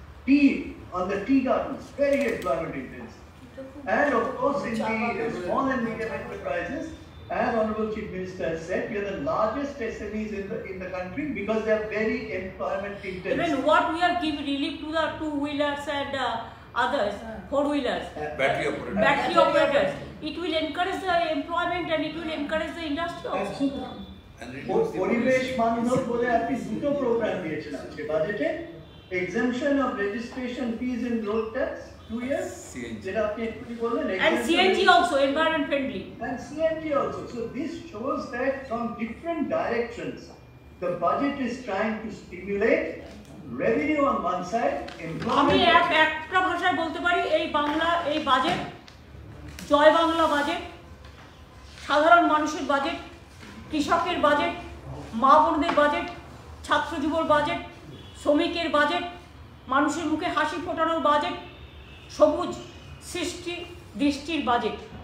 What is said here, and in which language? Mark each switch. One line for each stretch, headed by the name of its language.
English: Tea on the tea gardens, very employment intensive. And of course in the small and medium enterprises, as Honorable Chief Minister has said, we are the largest SMEs in the country because they are very employment intensive. Even what we are giving relief to the two-wheelers and others, four-wheelers, battery operators, it will encourage the employment and it will encourage the industry also.
Bangla: পরিবেশ বান্ধব বলে আপনি দুটো programme দিয়েছেন আজকে বাজেটে,
English: exemption of registration fees in road tax 2 years,
Bangla: যেটা আপনি একটু বললেন,
English: And CNG also, environment friendly. and CNG also. So this shows that from different directions, the budget is trying to stimulate revenue on one side,
Bangla: আমি
English: employment.
Bangla: একটা ভাষায় বলতে পারি, এই বাজেট জয় বাংলা বাজেট, সাধারণ মানুষের বাজেট, কৃষকের বাজেট, মা বোনদের বাজেট, ছাত্র যুবর বাজেট, শ্রমিকের বাজেট, মানুষের মুখে হাসি ফোটানোর বাজেট, সবুজ সৃষ্টি দৃষ্টির বাজেট।